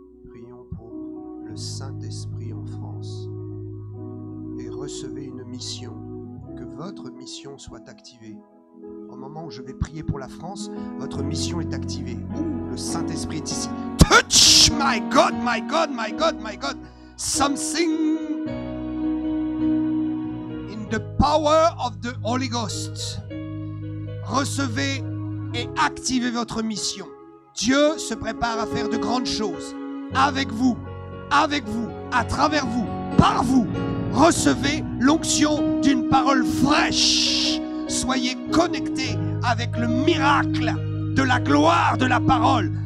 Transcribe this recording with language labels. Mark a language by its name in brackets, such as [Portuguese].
[French] Prions pour le Saint-Esprit en France. Et recevez une mission. Que votre mission soit activée. Au moment où je vais prier pour la France, votre mission est activée. Ouh, le Saint-Esprit est ici. [English] Touch! My God, my God, my God, my God. Something in the power of the Holy Ghost. [French] Recevez et activez votre mission. Dieu se prépare à faire de grandes choses. Avec vous, à travers vous, par vous. Recevez l'onction d'une parole fraîche. Soyez connectés avec le miracle de la gloire de la parole.